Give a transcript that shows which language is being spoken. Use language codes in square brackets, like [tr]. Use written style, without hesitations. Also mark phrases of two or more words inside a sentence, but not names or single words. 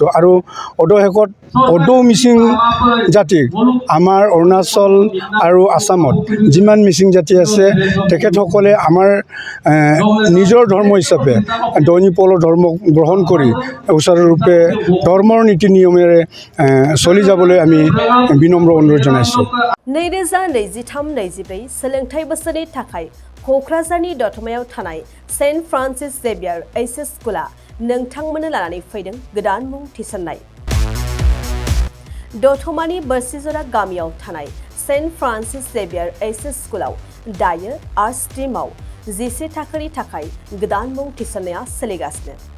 [as] আৰু অৱশেষত মিচিং জাতিক আমাৰ অৰুণাচল আৰু আসামত যিমান মিচিং জাতি আছে তেখেতসকলে আমাৰ নিজৰ ধৰ্ম হিচাপে দনিপল ধৰ্ম গ্ৰহণ কৰি সুচাৰুৰূপে ধৰ্মৰ নীতি নিয়মেৰে চলি যাবলৈ আমি বিনম্ৰ অনুৰোধ জনাইছোঁ। [brx] 2023-24 सोलोंथाइ बोसोरनि थाखाय क'क्राझारनि दतमायाव थानाय सेन्ट फ्रान्सिस जेभियार एचएस स्कुला नोंथांमोननो लानानै फैदों गोदान मुं थिसननाय। दतमानि बोरसिजरा गामियाव थानाय सेन्ट फ्रान्सिस जेभियार एचएस स्कुलाव दायो आर्ट स्ट्रीमाव 11 थाखोनि थाखाय गोदान मुं थिसननाया सोलिगासिनो।